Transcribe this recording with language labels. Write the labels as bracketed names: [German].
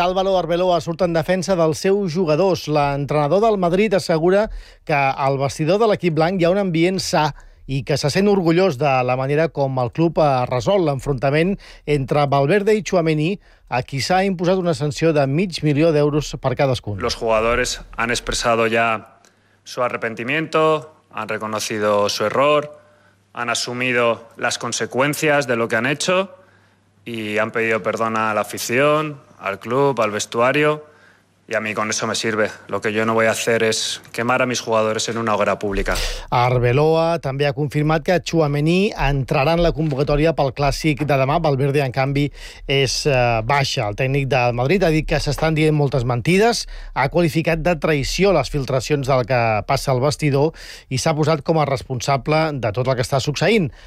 [Catalan] Álvaro Arbeloa surt en defensa dels seus jugadors. L'entrenador del Madrid assegura que al vestidor de l'equip blanc hi ha un ambient sa i que se sent orgullós de la manera com el club ha resolt l'enfrontament entre Valverde i Tchouaméni, a qui s'ha imposat una sanció de 500.000 euros per cadascun. [Spanish] Los jugadores han expresado ya su arrepentimiento, han reconocido su error, han asumido las consecuencias de lo que han hecho y han pedido perdón a la afición, al club, al vestuario, y a mí con eso me sirve. Lo que yo no voy a hacer es quemar a mis jugadores en una hoguera pública. [Catalan] Arbeloa també ha confirmat que Tchouaméni entrarà en la convocatòria pel clàssic de demà. Valverde, en canvi, és baixa. El tècnic de Madrid ha dit que s'estan dient moltes mentides, ha qualificat de traïció les filtracions del que passa al vestidor i s'ha posat com a responsable de tot el que està succeint.